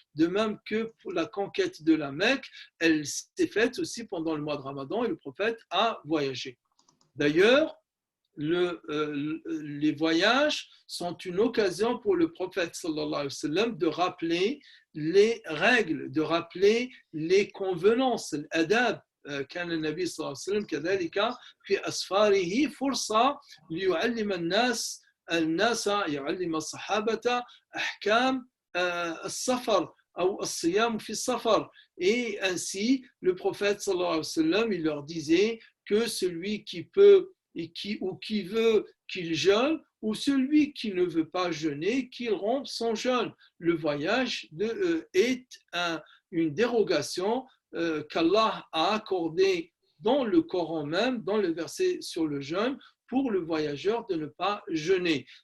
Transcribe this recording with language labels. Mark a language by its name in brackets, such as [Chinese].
[French] De même que pour la conquête de la Mecque, elle s'est faite aussi pendant le mois de Ramadan et le prophète a voyagé. D'ailleurs, les voyages sont une occasion pour le prophète sallallahu alayhi wa sallam de rappeler les règles, de rappeler les convenances, l'adab. [Arabic] كان النبي صلى الله عليه وسلم كذلك في أسفاره فرصة ليعلم الناس يعلم الصحابة أحكام السفر أو الصيام في السفر. [French] Et ainsi, le prophète sallallahu alayhi wa sallam, il leur disait que celui qui peut ou qui veut qu'il jeûne, ou celui qui ne veut pas jeûner, qu'il rompe son jeûne. Le voyage est une dérogation qu'Allah a accordée dans le Coran même, dans le verset sur le jeûne, pour le voyageur de ne pas jeûner.